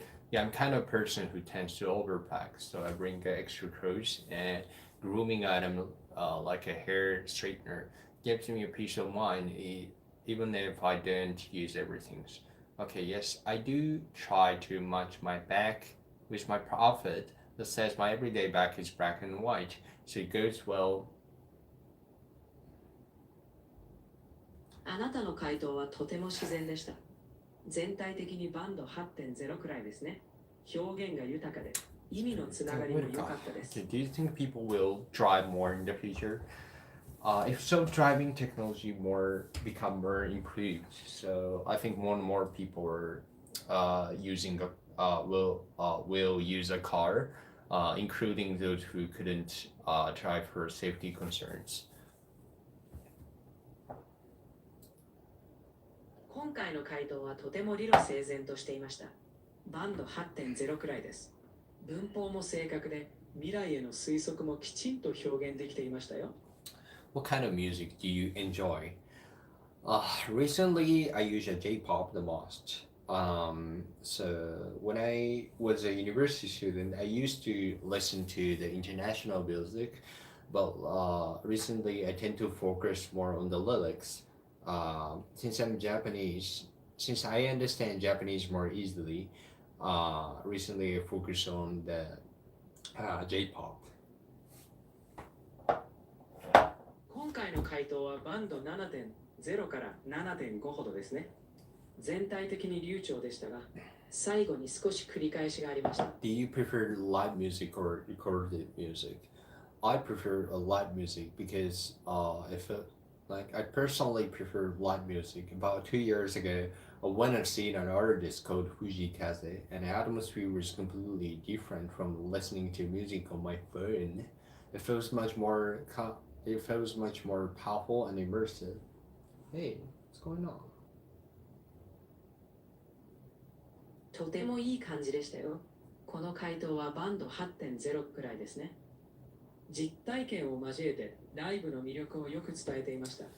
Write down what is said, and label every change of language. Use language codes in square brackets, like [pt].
[en] Yeah, I'm kind of person who tends to overpack, so I bring extra clothes and grooming item like a hair straightener gives me a peace of mind, even if I don't use everything. Okay, yes, I do try to match my bag with my outfit. That says my everyday bag is black and white, so it goes well. [ja] あなたの回答はとても自然でした。全体的にバンド8.0くらいですね。表現が豊かで、意味のつながりも良かったです。 [en] Okay, do you think people will drive more in the future? If so, driving technology more become more improved. So I think more and more people are using will use a car, including those who couldn't drive for safety concerns. [ja] 今回の回答はとても理路整然としていました。バンド8.0くらいです。文法も正確で、未来への推測もきちんと表現できていましたよ。 [en] What kind of music do you enjoy? Recently, I use a J-pop the most. So when I was a university student, I used to listen to the international music, but recently I tend to focus more on the lyrics. Since I'm Japanese, since I understand Japanese more easily, recently I focus on the J-pop. [ja] 今回の回答はバンド7.0から7.5ほどですね。全体的に流暢でしたが、最後に少し繰り返しがありました。 [en] Do you prefer live music or recorded music? I prefer a live music because I personally prefer live music. About 2 years ago, I went and seen an artist called Fujikaze, and the atmosphere was completely different from listening to music on my phone. It feels much more it feels much more powerful and immersive. Hey, what's going on? [ja] とてもいい感じでしたよ。この回答はバンド8.0くらいですね。実体験を交えてライブの魅力をよく伝えていました。